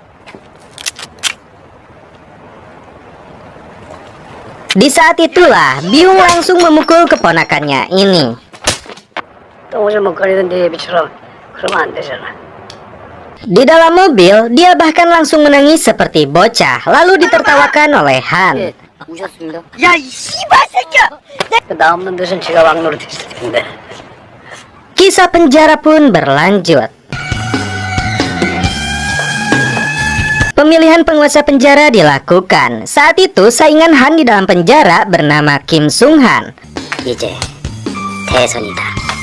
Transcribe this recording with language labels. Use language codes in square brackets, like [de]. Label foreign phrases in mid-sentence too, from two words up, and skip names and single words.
[id] Di saat itulah Byung langsung memukul keponakannya ini. Di dalam mobil, dia bahkan langsung menangis seperti bocah, lalu ditertawakan oleh Han. [ko] 우셨습니다. 야, 이 씨발 새끼야! 나 없는 데선 제가 왕노릇 했을 텐데. [id] Kisah penjara pun berlanjut. Pemilihan penguasa penjara dilakukan. Saat itu saingan Han di dalam penjara bernama Kim Sung Han. [ko] 이제 대선이다.